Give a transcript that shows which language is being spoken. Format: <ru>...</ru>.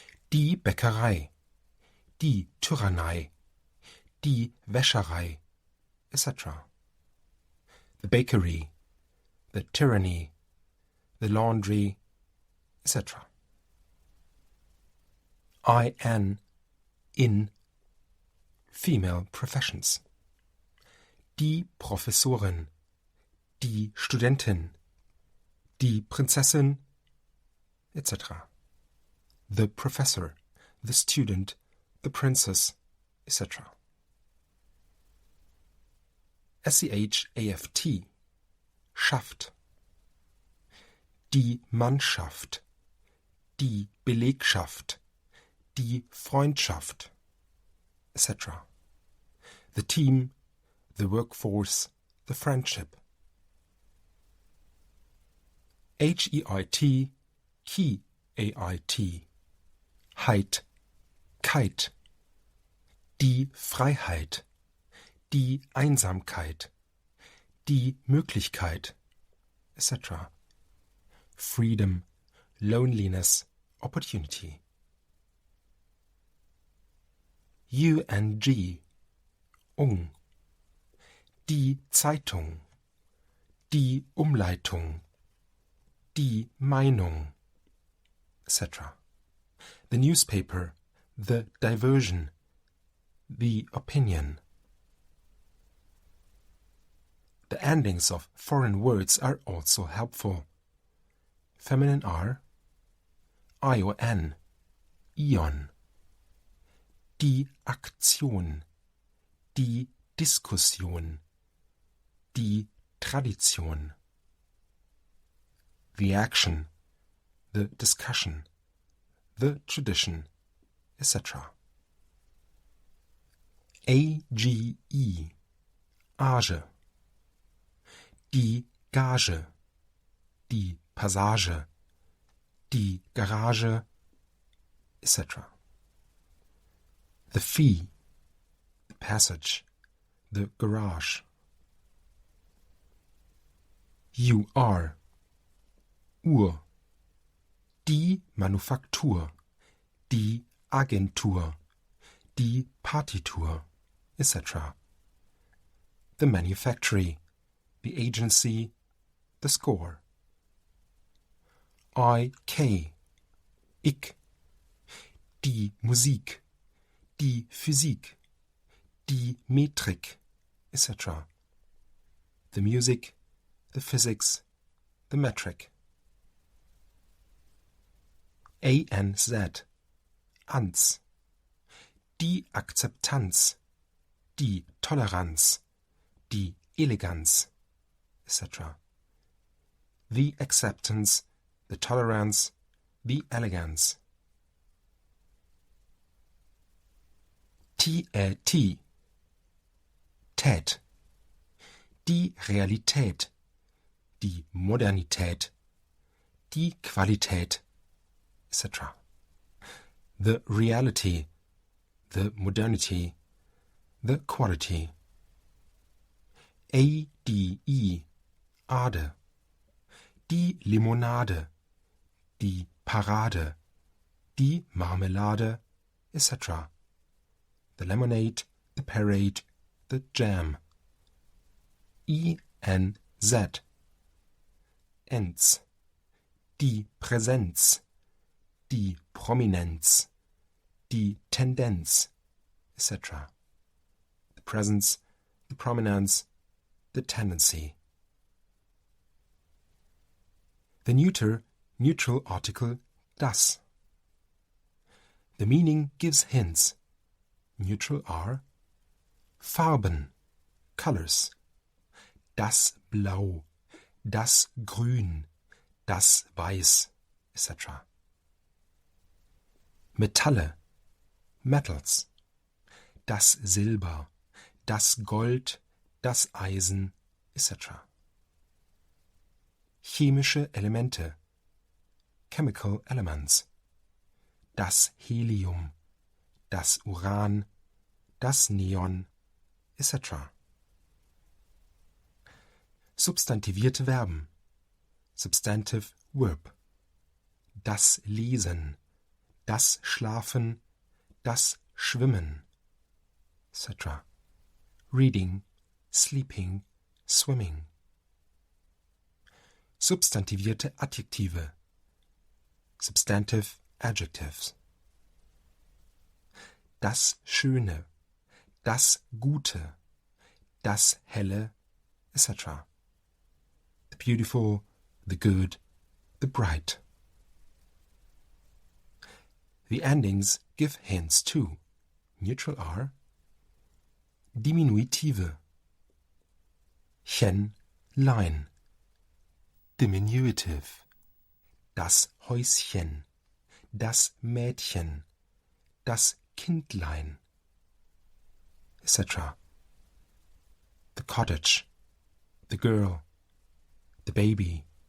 <de>Die Bäckerei, die Tyrannei, die Wäscherei, etc.</de> <en>The bakery, the tyranny, the laundry, etc. In female professions.</en> <de>Die Professorin, die Studentin, die Prinzessin, etc.</de> <en>The professor, the student, the princess, etc.</en> <de>SCHAFT, schafft. Die Mannschaft, die Belegschaft, die Freundschaft, etc.</de> <en>The team, the workforce, the friendship.</en> <de>HEIT, key, AIT, Heit, Kite. Die Freiheit, die Einsamkeit, die Möglichkeit, etc.</de> <en>Freedom, loneliness, opportunity.</en> <de>UNG, die Zeitung, die Umleitung, die Meinung, etc.</de> <en>The newspaper, the diversion, the opinion. The endings of foreign words are also helpful. Feminine are ION, Ion.</en> <de>Die Aktion, die Diskussion, die Tradition.</de> <en>The action, the discussion, the tradition, etc.</en> <de>AGE, Age. Die Gage, die Passage, die Garage, etc.</de> <en>The fee, the passage, the garage.</en> <de>UR, Uhr. Die Manufaktur, die Agentur, die Partitur, etc.</de> <en>The manufactory, the agency, the score.</en> <de>IK, ich. Die Musik, die Physik, die Metrik, etc.</de> <en>The music, the physics, the metric.</en> <de>ANZ, ans. Die Akzeptanz, die Toleranz, die Eleganz, etc.</de> <en>The acceptance, the tolerance, the elegance.</en> <de>TAT, Tät. Die Realität, die Modernität, die Qualität, etc.</de> <en>The reality, the modernity, the quality.</en> <de>ADE, Ade. Die Limonade, die Parade, die Marmelade, etc.</de> <en>The lemonade, the parade, the jam. ENZ, Enz.</en> <de>Die Präsenz, die Prominenz, die Tendenz, etc.</de> <en>The presence, the prominence, the tendency. The neuter, neutral article das. The meaning gives hints. Neutral are Farben, colors.</en> <de>Das Blau, das Grün, das Weiß, etc. Metalle, metals. Das Silber, das Gold, das Eisen, etc. chemische Elemente,</de> <en>chemical elements,</en> <de>das Helium, das Uran, das Neon, etc. Substantivierte Verben,</de> <en>substantive verb,</en> <de>das Lesen, das Schlafen, das Schwimmen, etc.</de> <en>Reading, sleeping, swimming.</en> <de>Substantivierte Adjektive,</de> <en>substantive adjectives.</en> <de>Das Schöne, das Gute, das Helle, etc.</de> <en>The beautiful, the good, the bright. The endings give hints too. Neutral are Diminutive, chen, lein.</en> <de>Diminutive, das Häuschen, das Mädchen, das Kindlein, etc.</de> <en>The cottage, the girl, the baby.</en>